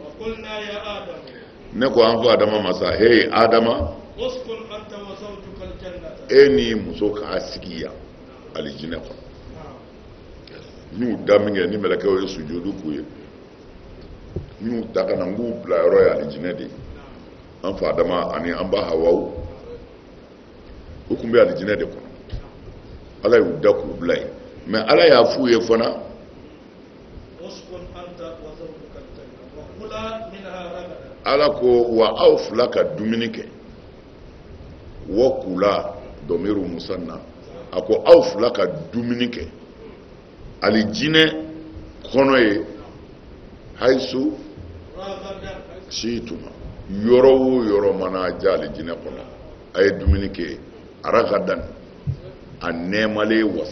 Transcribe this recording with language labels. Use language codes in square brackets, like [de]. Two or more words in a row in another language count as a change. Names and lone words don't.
[bm] ne ko an fa adama masa hey adama ni muso k'a sigi yan alijinɛ kɔnɔ n'u da min kɛ ni mɛlɛkɛw ye sujudu k'u ye n'u ta ka na n k'u bila yɔrɔ ye alijinɛ de an fa adama ani an ba hawaw u tun bɛ alijinɛ de kɔnɔ ala y'u da k'u bila yen mais ala y'a f'u ye fana ala ko wa aw fila ka dumuni kɛ [ar] وكلا ضمير مثنى [bm] a ko aw fila ka dumuni kɛ alijinɛ kɔnɔ ye [ar] حيث شئتما [bm] yɔrɔ o yɔrɔ mana ja alijinɛ kɔnɔ a ye dumuni kɛ aragadan a nɛɛmalen